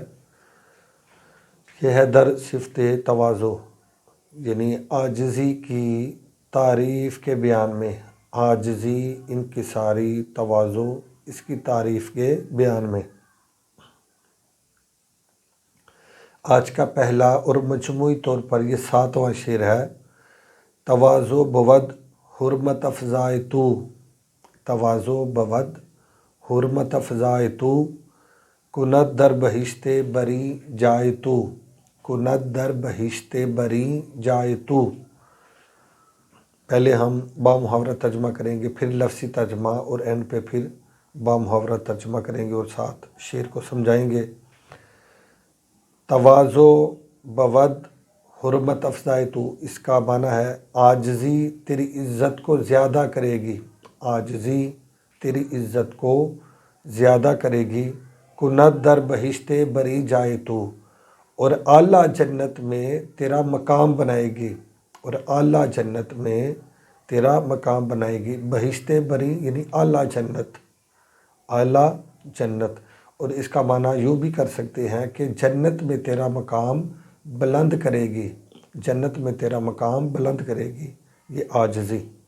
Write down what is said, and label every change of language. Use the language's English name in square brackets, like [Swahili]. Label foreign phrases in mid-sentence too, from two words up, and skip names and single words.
[Urdu] یہ ہے [Persian] در صفت تواضع، [Urdu] یعنی عاجزی کی تعریف کے بیان میں، عاجزی، انکساری، تواضع، اس کی تعریف کے بیان میں۔ آج کا پہلا اور مجموعی طور پر یہ 7واں شعر ہے۔ [Persian] تواضع بود حرمت افزائے تو، تواضع بود حرمت افزائے تو، کند در بہشت بری جائے تو، کند در بہشت بری جائے تو۔ [Urdu] پہلے ہم بامحاورہ ترجمہ کریں گے، پھر لفظی ترجمہ، اور اینڈ پہ پھر بامحاورہ ترجمہ کریں گے اور ساتھ شعر کو سمجھائیں گے۔ [Persian] تواضع بود حرمت افزائے تو، [Urdu] اس کا معنی ہے عاجزی تیری عزت کو زیادہ کرے گی، عاجزی تیری عزت کو زیادہ کرے گی۔ [Persian] کند در بہشت بری جائے تو، [Urdu] اور اعلیٰ جنت میں تیرا مقام بنائے گی، اور اعلیٰ جنت میں تیرا مقام بنائے گی۔ [Persian] بہشت بری [Urdu] یعنی اعلیٰ جنت، اعلیٰ جنت، اور اس کا معنی یوں بھی کر سکتے ہیں کہ جنت میں تیرا مقام بلند کرے گی، جنت میں تیرا مقام بلند کرے گی، یہ عاجزی۔